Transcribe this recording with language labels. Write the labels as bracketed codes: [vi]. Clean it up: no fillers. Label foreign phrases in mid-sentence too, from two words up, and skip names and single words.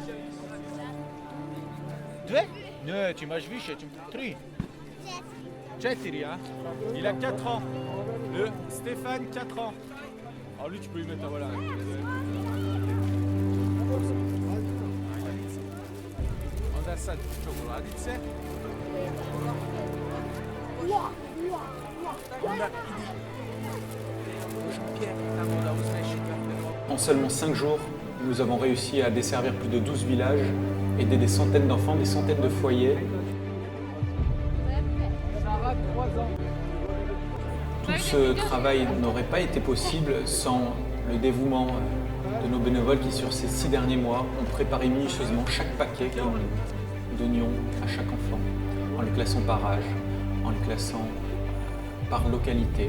[sr] 2? Ne, tu imaš više, 3. 4, [fr] hein? Il a 4 ans. Le Stéphane, 4 ans. Alors lui, tu peux lui mettre, voilà. [sr] Onda sad čokoladice. Onda idi. Jean-Pierre, tamo da uzmeš i [fr] En seulement 5 jours, nous avons réussi à desservir plus de 12 villages, aider des centaines d'enfants, des centaines de foyers. Tout ce travail n'aurait pas été possible sans le dévouement de nos bénévoles qui, sur ces 6 derniers mois, ont préparé minutieusement chaque paquet que nous donnions à chaque enfant, en les classant par âge, en les classant par localité.